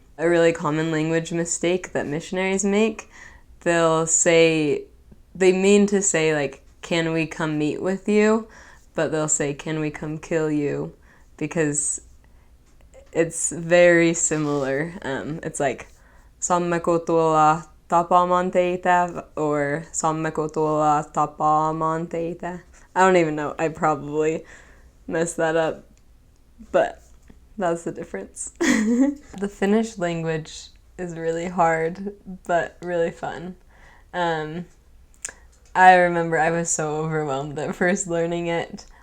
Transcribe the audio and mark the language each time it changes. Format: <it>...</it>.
<en>A really common language mistake that missionaries make, they mean to say, can we come meet with you? But they'll say, can we come kill you? Because it's very similar. It's</en> <fi>saammeko tulla tapaamaan teitä,</fi> <en>or</en> <fi>saammeko tulla tapaamaan teitä?</fi> <en>I don't even know. I probably messed that up, but that's the difference. The Finnish language is really hard, but really fun. I remember I was so overwhelmed at first learning it,</en>